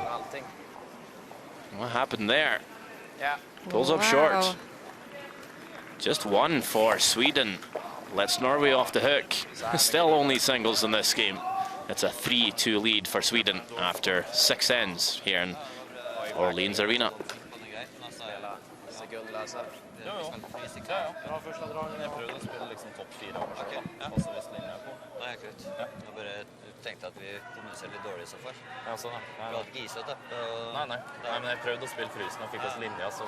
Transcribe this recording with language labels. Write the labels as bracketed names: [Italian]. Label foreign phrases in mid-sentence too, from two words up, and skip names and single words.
[English] What happened there? Pulls up short. Just 1 for Sweden. Lets Norway off the hook. Still only singles in this game. It's a 3-2 lead for Sweden after 6 ends here in Orleans Arena. [Norwegian] Tenkte at vi kommuniserte litt dårlig så før. Ja, sånn, ja. Vi hadde ikke giset opp. Nei, men jeg prøvde å spille frysen og fikk oss linja, så...